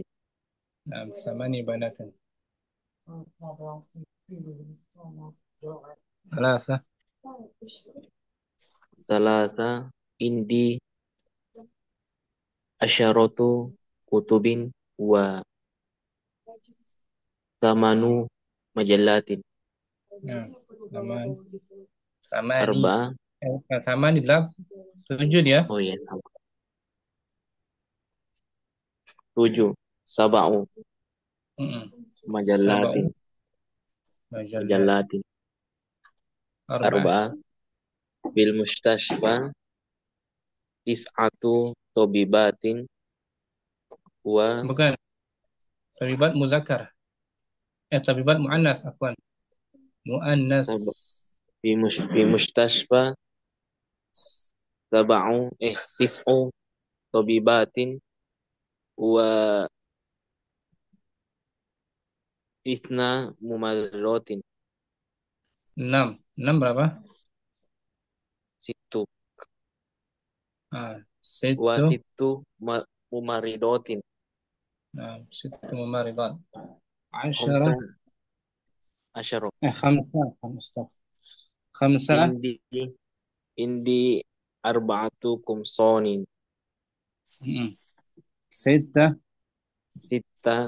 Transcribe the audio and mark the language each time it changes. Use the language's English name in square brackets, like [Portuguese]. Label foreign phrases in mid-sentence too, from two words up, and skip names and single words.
[Arabic] نعم. ثماني بنات. ثلاثة. ثلاثة عندي عشرة كتب و ثماني مجلات. نعم. ثمانية. Arba'ah. ثمانية 7 يا. [Indonesian] Oh ya, [Arabic] sama. 7 سبع مجلات. Majallatin. أربعة بالمستشفى تسعة طبيبات و Bukan. طبيبات مذكر. طبيبات مؤنث عفوا. Muannas. في مستشفى تسع طبيبات و اثنا ممرضات. [Indonesian] 6. 6 berapa? [Arabic] ستة و Situ. ستة ممرضات. نعم 6 ممرضات. 10. خمسة عشر. 5. 5. عندي عندي أربعة قمصان. 6. ستة.